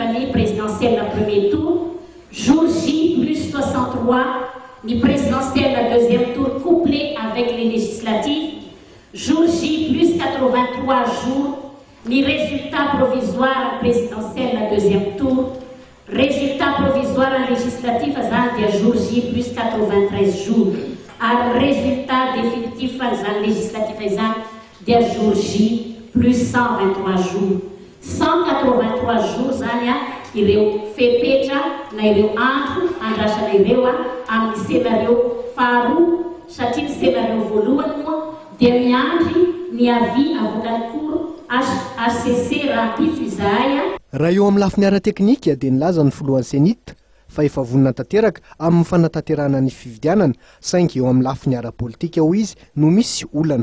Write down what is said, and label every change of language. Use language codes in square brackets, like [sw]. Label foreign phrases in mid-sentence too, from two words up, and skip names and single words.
[fr] ny présidentielle la premier tour jour J plus 63 ny présidentielle la deuxième tour couplé avec les législatives jour J plus 83 jours ni résultat provisoire présidentiel la deuxième tour, résultat provisoire législatif à jour J plus 93 jours, à résultat définitif à législatif à jour J plus 123 jours. 183 jours, [mg] Zania, ireo fepetra, na ireo andro, andrasa na ireo, amin'ny scénario faharoa, satria scénario voalohany moa, dia miandry ny [fr] avis avocat cour [mg] HCC rapide izahay. Raha eo amin'ny lafiny ara-teknika dia nilaza ny filohan'ny Cenit fa efa vonina tanteraka amin'ny fanatanterahana ny fifidianana saingy eo amin'ny lafiny ara-politika ho izy no misy olana.